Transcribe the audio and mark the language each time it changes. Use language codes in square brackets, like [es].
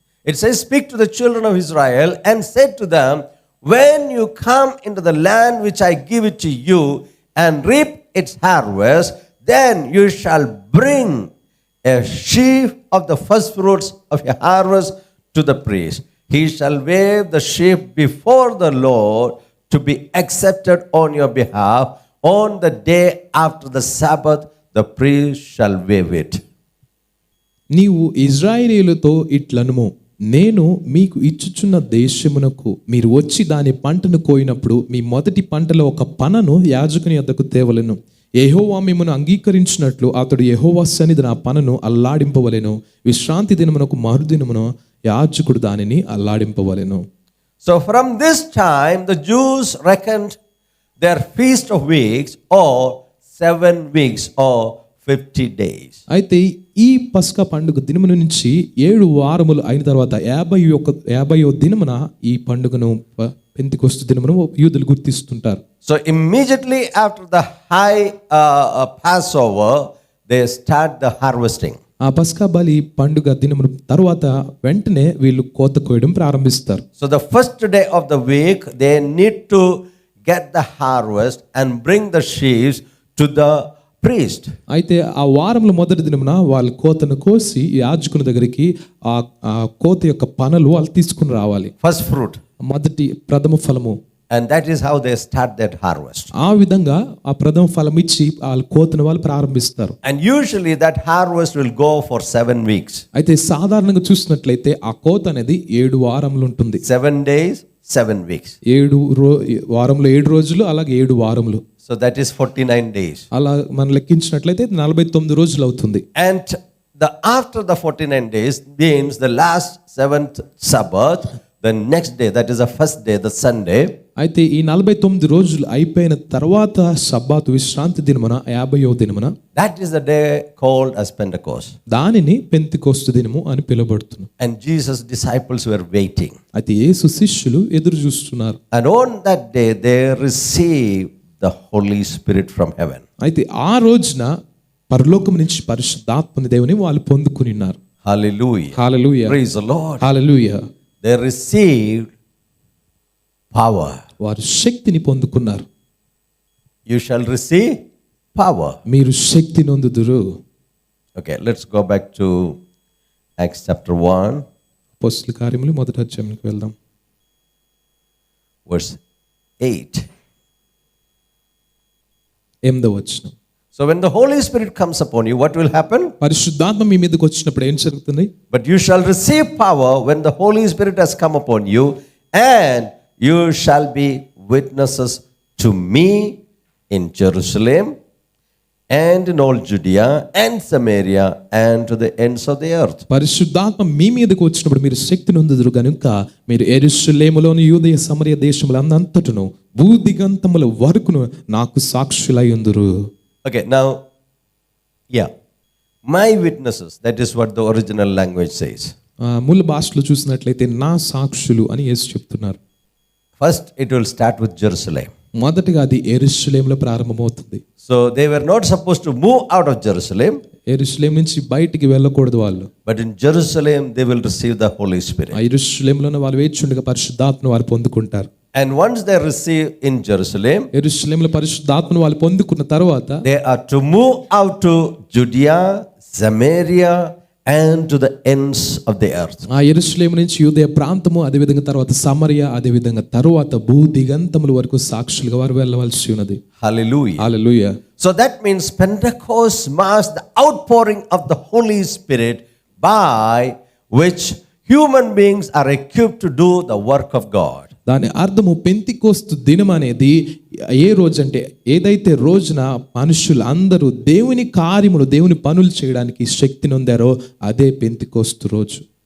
[en] It says, speak to the children of Israel and say to them, when you come into the land which I give it to you and reap its harvest, then you shall bring a sheaf of the first fruits of your harvest to the priest. He shall wave the sheaf before the Lord to be accepted on your behalf. On the day after the Sabbath, the priest shall wave it. [te] నీవు ఇశ్రాయేలీయులతో ఇట్లనుము, నేను మీకు ఇచ్చుచున్న దేశమునకు మీరు వచ్చి దాని పంటను కోయినప్పుడు మీ మొదటి పంటలో ఒక పనను యాజకుని యొద్దకు తేవలెను. యెహోవా మిమ్మును అంగీకరించినట్లు అతడు యెహోవా సన్నిధిన ఆ పనను అల్లాడింపవలెను. విశ్రాంతి దినమునకు మరుదినమున యాజకుడు దానిని అల్లాడింపవలెను. [en] So from this time the Jews reckoned their feast of weeks or 7 weeks or 50 days. [te] అయితే ఈ పస్కా పండుగ దినమున నుంచి 7 వారములు అయిన తర్వాత 50వ దినమున ఈ పండుగను పెంతెకోస్తు దినమును యూదులు గుర్తిస్తుంటారు. [en] So immediately after the high Passover, they start the harvesting. [te] ఆ పస్కా బలి పండుగ దినమున తర్వాత వెంటనే వీళ్ళు కోత కోయడం ప్రారంభిస్తారు. [en] So the first day of the week, they need to get the harvest and bring the sheaves to the priest. [te] అయితే ఆ వారంలో మొదటి దినమున వాళ్ళు కోతను కోసి యాజకుని దగ్గరికి ఆ కోత యొక్క పనలు వాళ్ళు తీసుకుని రావాలి. [en] First fruit. [te] మొదటి ప్రథమ ఫలము. [en] And that is how they start that harvest. [te] ఆ విధంగా ఆ ప్రథమ ఫలం ఇచ్చి వాళ్ళ కోతను వాళ్ళు ప్రారంభిస్తారు. [en] And usually that harvest will go for 7 weeks. [te] అయితే సాధారణంగా చూసినట్లయితే ఆ కోత అనేది 7 వారములు ఉంటుంది. [en] 7 days, 7 weeks. [te] 7 వారంలో 7 రోజులు, అలాగే 7 వారములు. [en] So that is 49 days. [te] అలా మనం లెక్కించినట్లయితే 49 రోజులు అవుతుంది. [en] And after the 49 days means the last 7th Sabbath, the next day, that is the first day, the Sunday. [te] అయితే ఈ 49 రోజులు అయిపోయిన తర్వాత సబ్బాతు విశ్రాంతి దినమున 50వ దినమున, [en] that is the day called as Pentecost. [te] దానిని పెంతెకోస్తు దినము అని పిలువబడుతుంది. [en] And Jesus' disciples were waiting. [te] అయితే యేసు శిష్యులు ఎదురు చూస్తున్నారు. [en] And on that day they received the Holy Spirit from heaven. [te] అయితే ఆ రోజున పరలోకం నుంచి పరిశుద్ధాత్మ దేవుని వాళ్ళు పొందుకుని ఉన్నారు. [en] Hallelujah. [te] Hallelujah. [en] Praise the Lord. [te] Hallelujah. [en] They received power. [te] వారు శక్తిని పొందుకున్నారు. [en] you shall receive power. [te] మీరు శక్తి నొందుదురు. [en] Okay, let's go back to Acts chapter 1, [te] అపోస్తలుల కార్యములు మొదటి అధ్యాయానికి వెళ్దాం. [en] verse 8. [te] 8వ వచనం. [en] So when the Holy Spirit comes upon you, what will happen? [te] పరిశుద్ధాత్మ మీ మీదకి వచ్చినప్పుడు ఏం జరుగుతుంది? [en] But you shall receive power when the Holy Spirit has come upon you, and you shall be witnesses to me in Jerusalem and in all Judea and Samaria and to the ends of the earth. [te] పరిశుద్ధాత్మ మీ మీదకి వచ్చినప్పుడు మీరు శక్తి నొందుదురు గనుక మీరు యెరూషలేములోను యూదయ సమరయ దేశములంతటను భూదిగంతముల వరకును నాకు సాక్షులై ఉందురు. [en] Okay, now, yeah, my witnesses, that is what the original language says. [te] మూల భాషలో చూసినట్లయితే నా సాక్షులు అని యేసు చెప్తున్నారు. [en] First, it will start with Jerusalem. [te] మొదటగా అది యెరూషలేములో ప్రారంభమవుతుంది. [en] So they were not supposed to move out of Jerusalem. [te] యెరూషలేం నుంచి బయటికి వెళ్ళకూడదు వాళ్ళు. [en] But in Jerusalem, they will receive the Holy Spirit. [te] ఆ యెరూషలేములోనే వాళ్ళు వేచుండగా పరిశుద్ధాత్మను వారు పొందుకుంటారు. [en] And once they receive in Jerusalem, [te] యెరూషలేములో పరిశుద్ధాత్మను వాళ్ళు పొందుకున్న తర్వాత [en] they are to move out to Judea, Samaria, and to the ends of the earth. [te] ఆ యెరూషలేము నుంచి యూదయ ప్రాంతము, అదే విధంగా తర్వాత సమరయ, అదే విధంగా తర్వాత భూ దిగంతముల వరకు సాక్షులుగా వారు వెళ్ళవలసి ఉన్నది. [en] Hallelujah. [te] Hallelujah. [en] So that means Pentecost marks the outpouring of the Holy Spirit by which human beings are equipped to do the work of God. [te] దాని అర్థము పెంతికోస్తు దినం అనేది ఏ రోజు అంటే ఏదైతే రోజున మనుషులు అందరూ దేవుని కార్యములు దేవుని పనులు చేయడానికి శక్తి నొందారో అదే పెంతికోస్తు రోజు.